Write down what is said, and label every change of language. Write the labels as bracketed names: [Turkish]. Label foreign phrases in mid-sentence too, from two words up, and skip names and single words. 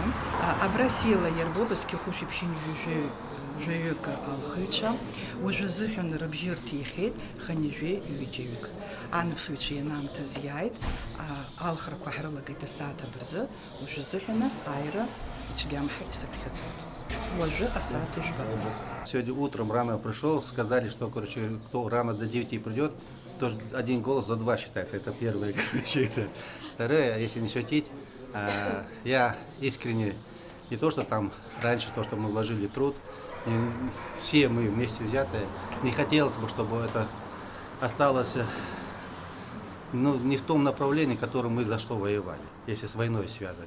[Abkhazian] Абра сиала иарбоуп зқьы-хәышәи ԥшьынҩажәи жәаҩык алхыҩцәа. Уажәы азыҳәан рыбжьы рҭихьеит хынҩажәи ҩыџьаҩык. Анаԥшыҩцәа ианаамҭаз иааит, алхрақәа ҳрылагеит асааҭ абырзы, уажәы азыҳәаны аира ицәгьамҳа исыԥхьаӡоит. Уажәы асааҭ ижәбоит. [Russian] Сегодня утром рано пришел, сказали, что, короче, кто рано до 9 придет, то один голос за 2 считается. Это первое. Второе, если не шутить, я искренне, не то, что там раньше, то, что мы вложили труд, все мы вместе взятые, не хотелось бы, чтобы это осталось, ну, не в том направлении, которым мы за что воевали, если с войной связывать.